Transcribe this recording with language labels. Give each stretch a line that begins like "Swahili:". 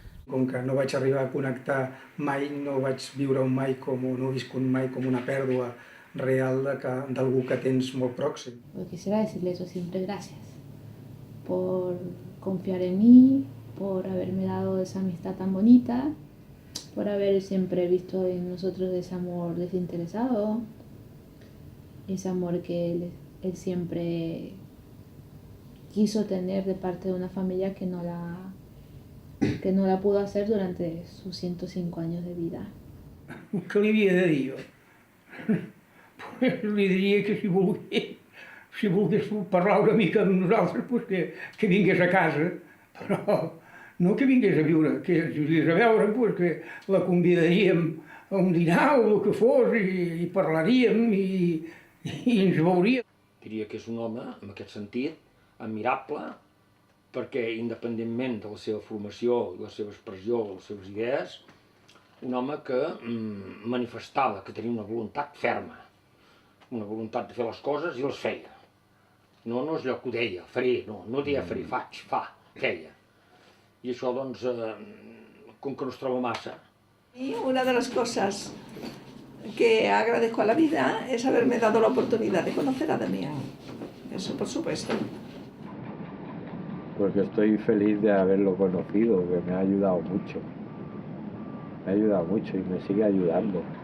Catalan: Com que no vaig arribar a connectar mai, no vaig viure mai no he viscut mai com una pèrdua real d'algú que tens molt pròxim.
Spanish: Pues quisiera decirle eso siempre, gracias por confiar en mí, por haberme dado esa amistad tan bonita, por haber siempre visto en nosotros ese amor desinteresado, ese amor que él siempre quiso tener de parte de una familia que no la pudo hacer durante sus 105 años de vida.
Catalan: Què li havia de dir jo? Pues li diria que si volgués parlar una mica amb nosaltres, pues que vingués a casa, però no que vingués a viure, que vingués a veure, pues que la convidaríem a un dinar o el que fos i parlaríem i ens veuríem. Diria que és un home, en aquest sentit, admirable, perquè independentment de la seva formació, la seva expressió, les seves idees, un home que manifestava que tenia una voluntat ferma, una voluntat de fer les coses i les feia. No és allò que ho deia, faré, no deia faré, faig, feia. I això, doncs, com que no es troba massa.
Spanish: Y una de las cosas que agradezco a la vida es haberme dado la oportunidad de conocer a Damián. Eso, por supuesto. Pues que estoy feliz de haberlo conocido, que me ha ayudado mucho. Me ha ayudado mucho y me sigue ayudando.